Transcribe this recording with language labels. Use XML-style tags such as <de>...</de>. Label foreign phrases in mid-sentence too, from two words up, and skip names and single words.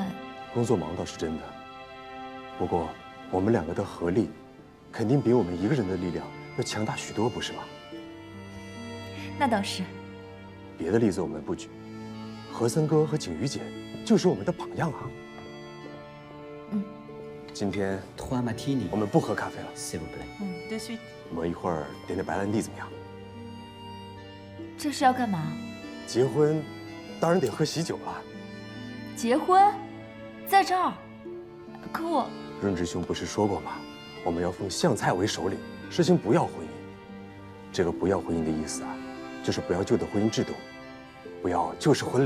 <zh>工作忙倒是真的，不过我们2个的合力，肯定比我们1个人的力量要强大许多，不是吗？那倒是。别的例子我们不举，和森哥和景瑜姐就是我们的榜样啊。今天 3 martini，我们不喝咖啡了</zh> <fr>，s'il vous plaît。 De suite。</fr> <zh>我们一会儿点白兰地怎么样？这是要干嘛？结婚，当然得喝喜酒了。结婚，在这儿？可我…… 润之兄不是说过吗？我们要奉相蔡为首领，实行不要婚姻。这个不要婚姻的意思啊，就是不要旧的婚姻制度，不要旧式婚礼。</zh>